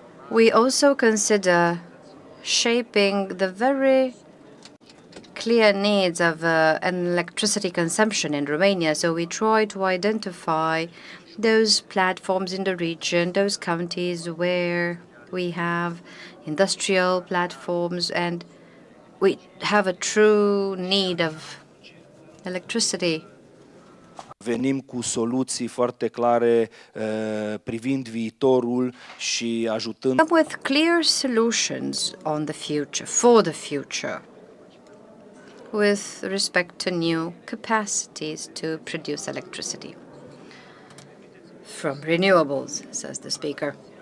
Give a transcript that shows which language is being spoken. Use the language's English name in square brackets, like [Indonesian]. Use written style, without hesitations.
[English] We also consider shaping the very clear needs of an electricity consumption in Romania. So we try to identify those platforms in the region, those counties where we have industrial platforms and we have a true need of electricity. [Romanian] Venim cu soluții foarte clare privind viitorul și ajutând. [English] Come with clear solutions on the future, for the future, with respect to new capacities to produce electricity from renewables, says the speaker.